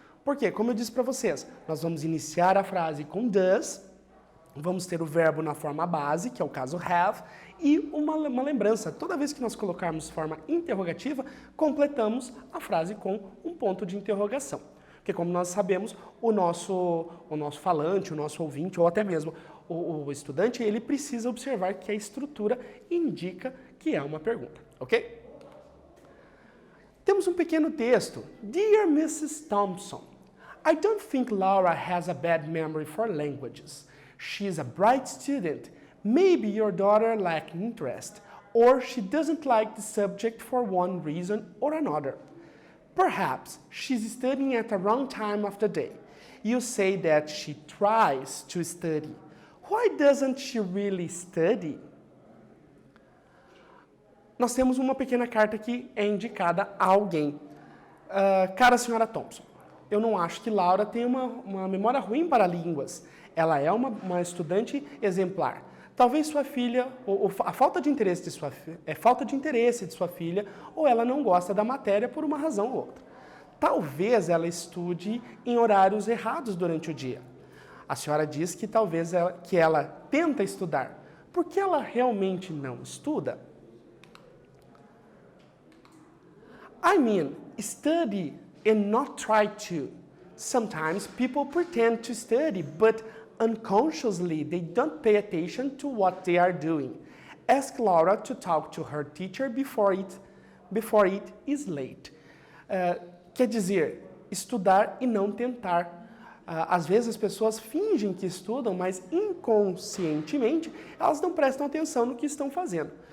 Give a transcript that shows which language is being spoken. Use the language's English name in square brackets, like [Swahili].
[Portuguese] Porque, como eu disse para vocês, nós vamos iniciar a frase com does, vamos ter o verbo na forma base, que é o caso have, e uma lembrança, toda vez que nós colocarmos forma interrogativa, completamos a frase com um ponto de interrogação. Porque, como nós sabemos, o nosso falante, o nosso ouvinte, ou até mesmo o estudante, ele precisa observar que a estrutura indica que é uma pergunta, ok? Temos um pequeno texto. [English] Dear Mrs. Thompson, I don't think Laura has a bad memory for languages. She's a bright student. Maybe your daughter lacks interest, or she doesn't like the subject for one reason or another. Perhaps she's studying at the wrong time of the day. You say that she tries to study. Why doesn't she really study? [Portuguese] Nós temos uma pequena carta que é indicada a alguém. Cara senhora Thompson, eu não acho que Laura tenha uma memória ruim para línguas. Ela é uma estudante exemplar. Talvez sua filha, a falta de interesse de sua falta de interesse de sua filha, ou ela não gosta da matéria por uma razão ou outra. Talvez ela estude em horários errados durante o dia. A senhora diz que talvez que ela tenta estudar. Por que ela realmente não estuda? [English] I mean, study and not try to. Sometimes people pretend to study, but unconsciously, they don't pay attention to what they are doing. Ask Laura to talk to her teacher before it is late. [Portuguese] Quer dizer, estudar e não tentar. Às vezes as pessoas fingem que estudam, mas inconscientemente elas não prestam atenção no que estão fazendo.